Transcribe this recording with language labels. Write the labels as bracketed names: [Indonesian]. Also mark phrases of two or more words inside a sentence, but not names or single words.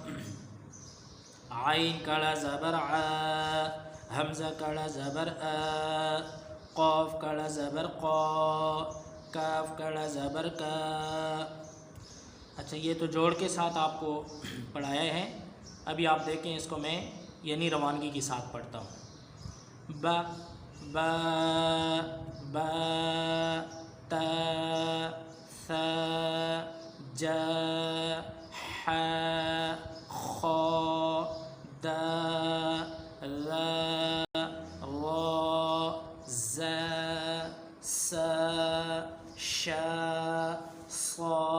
[Urdu] عین کڑا زبر عا، حمزہ کڑا زبر آ، قاف کڑا زبر قا، کاف کڑا زبر کا۔ اچھا یہ تو جوڑ کے ساتھ آپ کو پڑھایا ہے۔ ابھی آپ دیکھیں اس کو میں یعنی روانگی کے ساتھ پڑھتا ہوں۔ با با با، تا ثا، جا، حا، خا، دا، ذا، را، زا، سا، شا، صا،